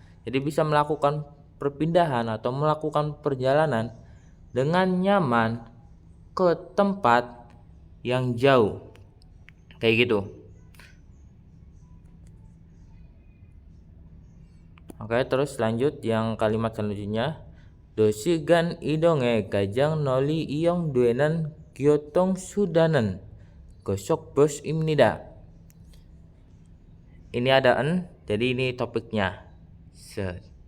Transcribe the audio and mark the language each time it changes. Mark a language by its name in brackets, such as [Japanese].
[Indonesian] Jadi bisa melakukan perpindahan atau melakukan perjalanan dengan nyaman ke tempat yang jauh. Kayak gitu. Oke, terus lanjut yang kalimat selanjutnya. [Korean] 도시간 이동에 가장 널리 이용되는 교통수단은 고속버스입니다. [Indonesian] Ini ada jadi ini topiknya. Set.